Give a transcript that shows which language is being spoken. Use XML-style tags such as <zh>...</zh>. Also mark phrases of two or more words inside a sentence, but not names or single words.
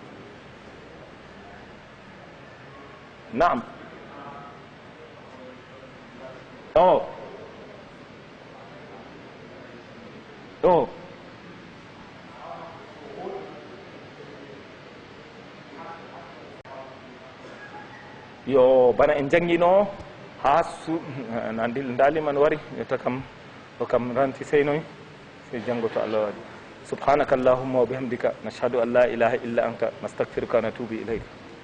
<ff>o yo bana en jangguino ha ndaliman wari yetta kam o kam ranti seynoy sey janggo to Allah waɗi</ff> <ar>سبحانك اللهم وبحمدك نشهد أن لا إله إلا أنت نستغفرك ونتوب إليك</ar>